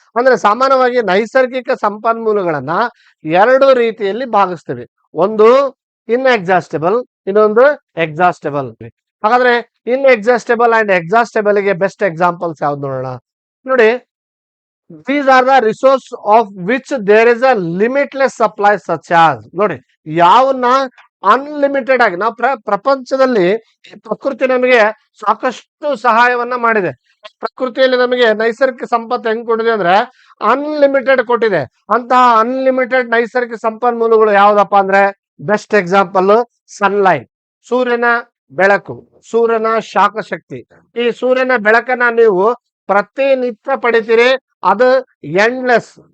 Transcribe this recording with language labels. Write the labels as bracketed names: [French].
[Kannada] ಅಂದ್ರೆ ಸಾಮಾನ್ಯವಾಗಿ ನೈಸರ್ಗಿಕ ಸಂಪನ್ಮೂಲಗಳನ್ನ ಎರಡು ರೀತಿಯಲ್ಲಿ ಭಾಗಿಸ್ತೀವಿ. ಒಂದು ಇನ್ಎಕ್ಸಾಸ್ಟಿಬಲ್, ಇನ್ನೊಂದು ಎಕ್ಸಾಸ್ಟಿಬಲ್. ಹಾಗಾದ್ರೆ ಇನ್ಎಕ್ಸಾಸ್ಟಿಬಲ್ ಅಂಡ್ ಎಕ್ಸಾಸ್ಟಿಬಲ್ ಗೆ ಬೆಸ್ಟ್ ಎಕ್ಸಾಂಪಲ್ಸ್ ಯಾವ್ದು ನೋಡೋಣ. ನೋಡಿ, [English] these are the resource of which there is a limitless supply such as, [Kannada] ನೋಡಿ ಯಾವನ್ನ ಅನ್ಲಿಮಿಟೆಡ್ ಆಗಿ ನಾವು ಪ್ರಪಂಚದಲ್ಲಿ ಪ್ರಕೃತಿ ನಮಗೆ ಸಾಕಷ್ಟು ಸಹಾಯವನ್ನ ಮಾಡಿದೆ. ಪ್ರಕೃತಿಯಲ್ಲಿ ನಮಗೆ ನೈಸರ್ಗಿಕ ಸಂಪತ್ತು ಹೆಂಗ್ ಕೊಟ್ಟಿದೆ ಅಂದ್ರೆ ಅನ್ಲಿಮಿಟೆಡ್ ಕೊಟ್ಟಿದೆ. ಅಂತಹ ಅನ್ಲಿಮಿಟೆಡ್ ನೈಸರ್ಗಿಕ ಸಂಪನ್ಮೂಲಗಳು ಯಾವ್ದಪ್ಪ ಅಂದ್ರೆ ಬೆಸ್ಟ್ ಎಕ್ಸಾಂಪಲ್ ಸನ್ಲೈಟ್, ಸೂರ್ಯನ ಬೆಳಕು, ಸೂರ್ಯನ ಶಾಖ ಶಕ್ತಿ. ಈ ಸೂರ್ಯನ ಬೆಳಕನ್ನ ನೀವು ಪ್ರತಿನಿತ್ಯ ಪಡಿತೀರಿ, ಅದು ಎಂಡ್ಲೆಸ್.